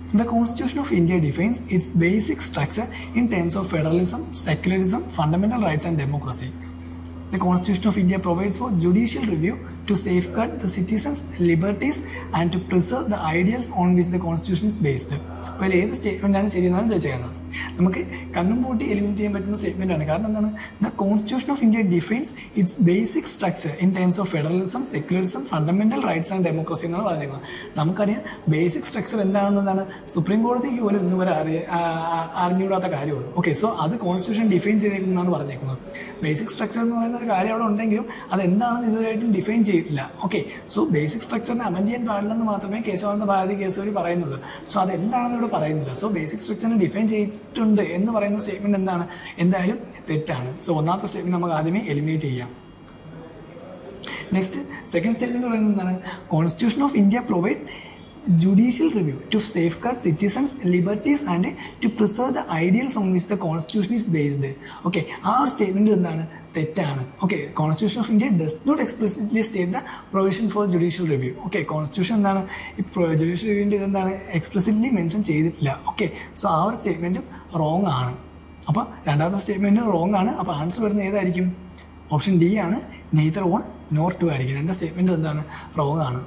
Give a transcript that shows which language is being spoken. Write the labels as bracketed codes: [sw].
[en] The Constitution of India defines its basic structure in terms of federalism, secularism, fundamental rights and democracy. The Constitution of India provides for judicial review to safeguard the citizens' liberties and to preserve the ideals on which the Constitution is based. [ml] അപ്പോൾ ഏത് സ്റ്റേറ്റ്മെൻ്റാണ് ശരിയെന്നാണ് ചോദിച്ചേക്കുന്നത്. നമുക്ക് കണ്ണും പൂട്ടി eliminate ചെയ്യാൻ പറ്റുന്ന statement ആണ്. കാരണം എന്താണ്? [en] the constitution of India defines its basic structure in terms of federalism, secularism, fundamental rights and democracy [ml] എന്നാണ് പറഞ്ഞിരിക്കുന്നത്. നമുക്കറിയാം ബേസിക് സ്ട്രക്ചർ എന്താണെന്നതാണ് സുപ്രീം കോടതിക്ക് പോലും ഇന്ന് വരെ അറിഞ്ഞുകൂടാത്ത കാര്യമാണ്. ഓക്കെ, സോ അത് കോൺസ്റ്റിറ്റ്യൂഷൻ ഡിഫൈൻ ചെയ്തേക്കുന്നതാണ് പറഞ്ഞേക്കുന്നത്. ബേസിക് സ്ട്രക്ചർ എന്ന് പറയുന്ന ഒരു കാര്യം അവിടെ ഉണ്ടെങ്കിലും അതെന്താണെന്ന് ഇതുവരെയായിട്ടും ഡിഫൈൻ ചെയ്തിട്ടില്ല. ഓക്കെ, സോ ബേസിക് സ്ട്രക്ചറിനെ അമെൻഡ് ചെയ്യാൻ പാടില്ലെന്ന് മാത്രമേ കേശവാനന്ദ ഭാരതി കേസ് വഴി പറയുന്നുള്ളൂ. സോ അതെന്താണെന്ന് ഇവിടെ പറയുന്നില്ല. സോ ബേസിക് സ്ട്രക്ചറിനെ ഡിഫൈൻ ചെയ്തിട്ടുണ്ട് എന്ന് പറയുന്ന സ്റ്റേറ്റ്മെന്റ് എന്താണ്? എന്തായാലും തെറ്റാണ്. സോ ഒന്നാമത്തെ സ്റ്റേറ്റ്മെന്റ് നമുക്ക് ആദ്യമേ എലിമിനേറ്റ് ചെയ്യാം. നെക്സ്റ്റ് സെക്കൻഡ് സ്റ്റേറ്റ്മെന്റ് പറയുന്നത് എന്താണ്? [en] Constitution of India provide judicial review to safeguard citizens' liberties and to preserve the ideals on which the constitution is based. [ml] Okay, ആ ഒരു സ്റ്റേറ്റ്മെന്റ് എന്താണ്? തെറ്റാണ്. [en] Okay, constitution of India does not explicitly state the provision for judicial review. Okay, constitution എന്താണ്? [ml] ഈ judicial റിവ്യൂവിൻ്റെ ഇതെന്താണ്? Explicitly mention ചെയ്തിട്ടില്ല. Okay, so ആ ഒരു സ്റ്റേറ്റ്മെൻറ്റും റോങ് ആണ്. അപ്പോൾ രണ്ടാമത്തെ സ്റ്റേറ്റ്മെൻറ്റ് റോങ് ആണ്. അപ്പോൾ ആൻസർ വരുന്നത് ഏതായിരിക്കും? ഓപ്ഷൻ ഡി ആണ്, നെയ്തർ വൺ നോർ ടു ആയിരിക്കും. രണ്ട് സ്റ്റേറ്റ്മെൻറ്റ് എന്താണ്? റോങ് ആണ്.